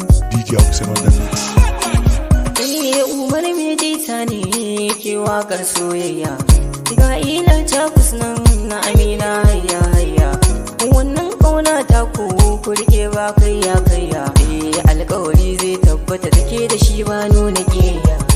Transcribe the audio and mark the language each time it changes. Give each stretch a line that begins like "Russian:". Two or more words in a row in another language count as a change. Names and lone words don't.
English: D J Hussein on the mix.
Hausa: Eh, Umar mai jita ne ke waƙar soyayya. Ga Ila Jakus nan na Amina, hayya, hayya. Wannan ƙauna ta ku, ku riƙe ba kayya, kayya. Eh, alƙawari zai tabbata da ke da shi ba nuna ƙiyayya.